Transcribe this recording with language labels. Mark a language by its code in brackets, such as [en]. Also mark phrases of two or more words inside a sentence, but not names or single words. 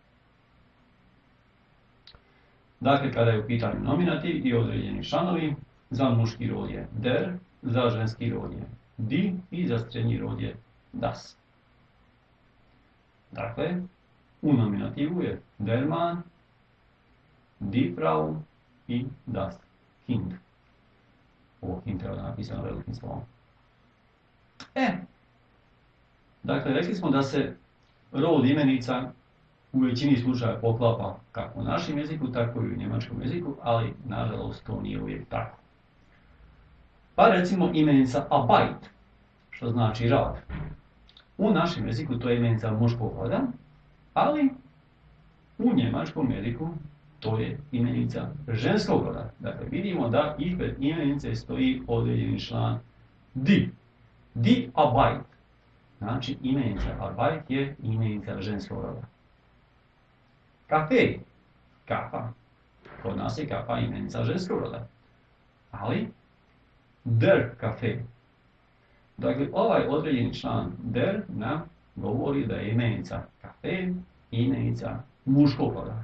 [bs] Dakle, kada je u pitanju nominativ i određeni članovi, za muški rod je der, za ženski rod je die i za srednji rod je das. Dakle, u nominativu je [de] der Mann, die Frau [bs] i [de] das Kind. [bs] Ovo Kind treba da napisano velikim slovom. Dakle, rekli smo da se rod imenica u većini slučaja poklapa kako u našem jeziku, tako i u njemačkom jeziku, ali nažalost to nije uvijek tako. Pa recimo imenica Arbeit, što znači rad. U našem jeziku to je imenica muškog roda, ali u njemačkom jeziku to je imenica ženskog roda. Dakle, vidimo da ispred imenice stoji određeni član die. [de] Die Arbeit. [bs] Znači, imenica Arbeit je imenica ženskog roda. Kafe, kapa. Kod nas je kapa imenica ženskog roda. Ali, [de] der kafe. [bs] Dakle, ovaj određeni član der nam govori da je imenica kafe imenica muškog roda.